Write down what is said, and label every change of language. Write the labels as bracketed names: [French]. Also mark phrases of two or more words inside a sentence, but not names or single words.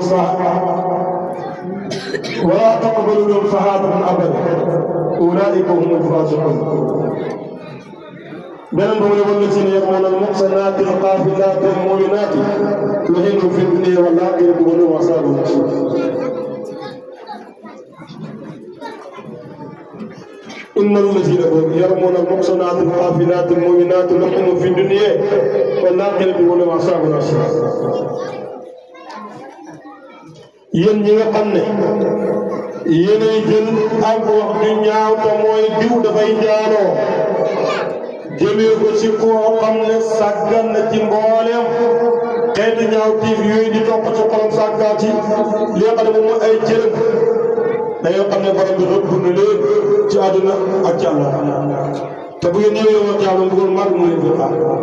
[Arabic] لهم شهادة أبدا أولئك هم الفاسقون [Wolof] beneen ba mu ne [Arabic] والذين يرمون المحصنات الغافلات المؤمنات لعنوا في الدنيا والآخرة ولهم عذاب عظيم إن الذين يرمون المحصنات الغافلات المؤمنات لعنوا في الدنيا والآخرة ولهم عذاب عظيم [Wolof] yéen ñi nga xam ne yéenay jël ak wax ju ñaaw te mooy diw dafay njaaloo jëmee ko ci koo xam ne sàggan na ci mbooleem xeetu ñaaw tiif yooyu di topp ci xolam sàggaat yi li nga xam ne moom mooy ay cërëm dañoo xam ne borom bi rëbb na leen ci àdduna ak ci àllaaxira te bu ngeen ñëwee woon jàmm bëggoon mag mu leen fi xaar